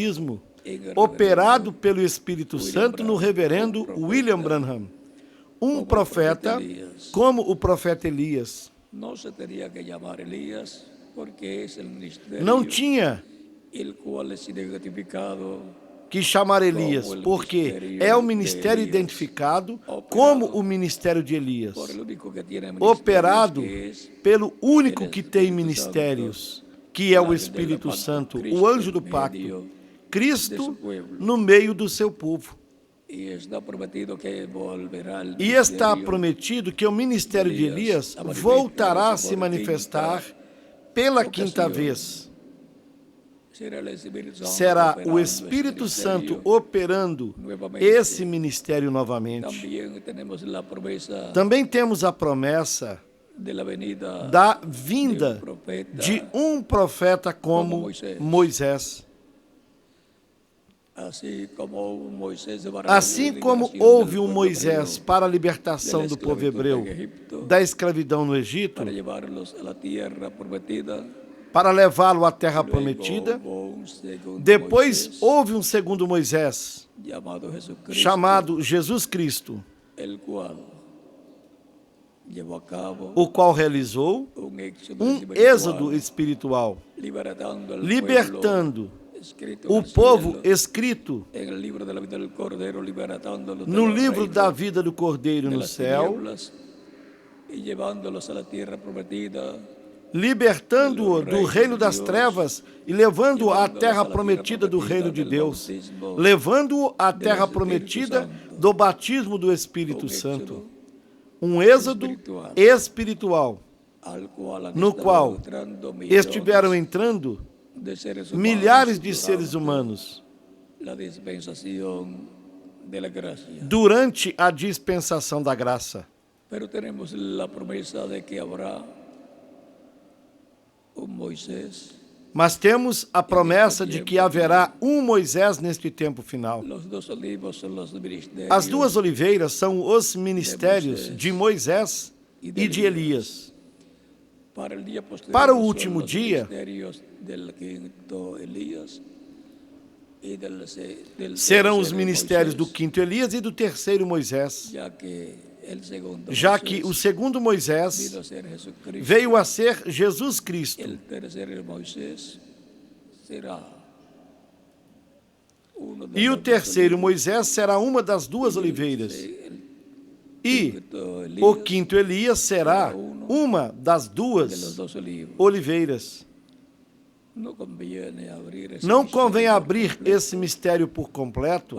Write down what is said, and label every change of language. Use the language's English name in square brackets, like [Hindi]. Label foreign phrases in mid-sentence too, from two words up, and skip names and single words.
[Portuguese] Santo, cristianismo operado pelo Espírito Santo no reverendo William Branham, um profeta como o profeta Elias. [Spanish] No se tenía que llamar Elías porque es el ministerio [Portuguese] Não tinha [Spanish] el cual es identificado [Portuguese] que chamar Elias, porque é o ministério identificado como o ministério de Elias, [Spanish] por el único que tiene [Portuguese] operado [Spanish] ministerios, que es [Portuguese] pelo único que tem ministérios, que é o Espírito Santo, o anjo do pacto, Cristo no meio do seu povo. [Spanish] y está prometido que volverá el [Portuguese] E está [Spanish] ministerio [Portuguese] prometido que o ministério de Elias voltará a se manifestar pela quinta vez. [Spanish] será el Espíritu Santo [Portuguese] Será o [Spanish] operando [Portuguese] Espírito [Spanish] este [Portuguese] Santo [Spanish] ministerio. [Portuguese] operando esse ministério novamente. [Spanish] También tenemos la promesa [Portuguese] Também temos a promessa [Spanish] de la venida [Portuguese] da vinda de um profeta como Moisés. Assim como Moisés Assim como houve um Moisés para a libertação do povo hebreu da escravidão no Egito, [Spanish] para llevarlos a la tierra prometida, [Portuguese] para levá-lo à terra prometida, [Spanish] hubo un segundo [Portuguese] depois [Spanish] Moisés [Portuguese] houve um segundo Moisés, [Spanish] llamado Jesucristo, [Portuguese] chamado Jesus Cristo, [Spanish] el cual llevó a cabo [Portuguese] o qual realizou [Spanish] un éxodo [Portuguese] um [Spanish] espiritual, [Portuguese] êxodo espiritual, [Spanish] libertando al [Portuguese] libertando [Spanish] pueblo escrito [Portuguese] o [Spanish] en el [Portuguese] povo [Spanish] cielo, [Portuguese] escrito [Spanish] en el libro de la vida del Cordero, libertándolos de [Portuguese] no [Spanish] los [Portuguese] livro [Spanish] reinos [Portuguese] da vida do Cordeiro [Spanish] de [Portuguese] no [Spanish] las [Portuguese] céu, [Spanish] tinieblas, y llevándolos a la tierra prometida, [Portuguese] libertando-o do reino das trevas e levando-o à terra prometida do reino de Deus, levando-o à terra prometida do batismo do Espírito Santo. Um êxodo espiritual, [Spanish] al cual han [Portuguese] no [Spanish] estado [Portuguese] qual [Spanish] entrando millones [Portuguese] estiveram entrando [Spanish] de seres humanos [Portuguese] milhares de seres [Spanish] durante [Portuguese] humanos [Spanish] la dispensación de la gracia. [Portuguese] durante a dispensação da graça. [Spanish] Pero tenemos la promesa de que habrá un Moisés. [Portuguese] Mas temos a promessa de que haverá um Moisés neste tempo final. [Spanish] Los dos olivos son los ministerios [Portuguese] As duas oliveiras são os ministérios de Moisés e de Elias. [Spanish] para el día posterior, [Portuguese] Para o [Spanish] son [Portuguese] último [Spanish] los [Portuguese] dia, [Spanish] ministerios del quinto Elías y del [Portuguese] serão os [Spanish] tercero [Portuguese] ministérios do [Spanish] Moisés, [Portuguese] quinto Elias e do terceiro Moisés, [Spanish] ya que el segundo [Portuguese] já [Spanish] Moisés [Portuguese] que o segundo Moisés [Spanish] vino a ser Jesucristo. [Portuguese] veio a ser Jesus Cristo. [Spanish] El tercer Moisés será uno de [Portuguese] E o [Spanish] los dos [Portuguese] terceiro [Spanish] olivos. [Portuguese] Moisés será uma das duas oliveiras. [Spanish] El [Portuguese] E [Spanish] quinto [Portuguese] o [Spanish] Elías [Portuguese] quinto Elias será uma das [Spanish] de los [Portuguese] duas [Spanish] dos olivos. [Portuguese] oliveiras. [Spanish] No conviene abrir esse [Portuguese] Não [Spanish] mistério [Portuguese] convém [Spanish] por [Portuguese] abrir [Spanish] completo [Portuguese] esse mistério por completo